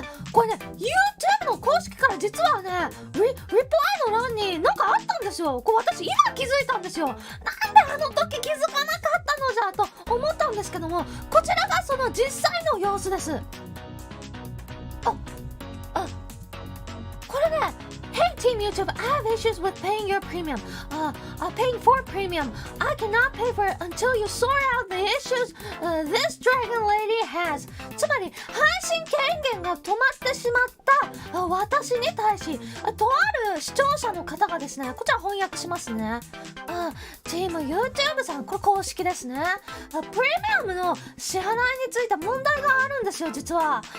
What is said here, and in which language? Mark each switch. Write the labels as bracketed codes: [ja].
[ja] これね、YouTube の公式から実はね、リプライの欄になんかあったんですよ。私今気づいたんですよ。なんであの時気づかなかったのじゃと思ったんですけども、こちらがその実際の様子です。 [en] これね、Hey Team YouTube, I have issues with paying your premium. Paying for premium. I cannot pay for it until you sort out the issues this dragon lady has. [ja] つまり配信権限が止まってしまった私に対し、とある視聴者の方がですね、こちら翻訳しますね。チーム YouTube さん、これ公式ですね。プレミアムの支払いについて問題があるんですよ、実は。